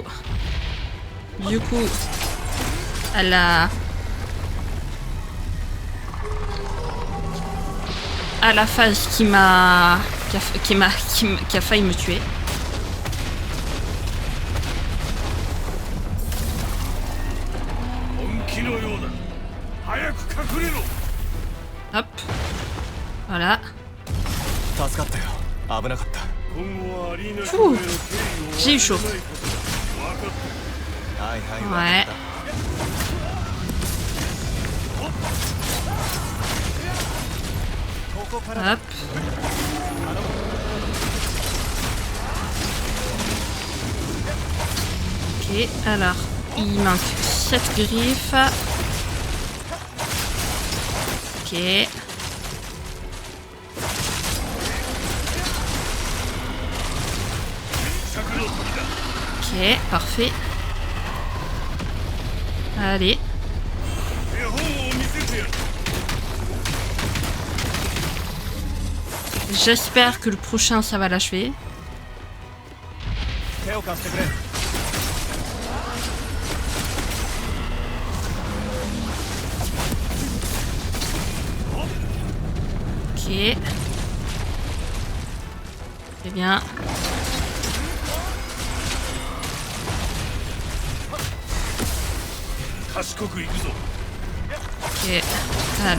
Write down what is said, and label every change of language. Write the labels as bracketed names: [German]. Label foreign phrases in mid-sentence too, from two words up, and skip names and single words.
[French] Du coup, à la phase qui a failli me tuer. Hop. Voilà. [Japanese] 助かったよ。危なかった。 [French] Ouh. J'ai eu chaud. [Japanese] はいはい。 [French] Ouais. [Japanese] ここから。 [French] Hop. Ok, alors, il manque 7 griffes. Ok. Ok, parfait. Allez. J'espère que le prochain, ça va l'achever. [Japanese] 手を貸してくれ。 [French] Ok. Très bien. Ok. Voilà.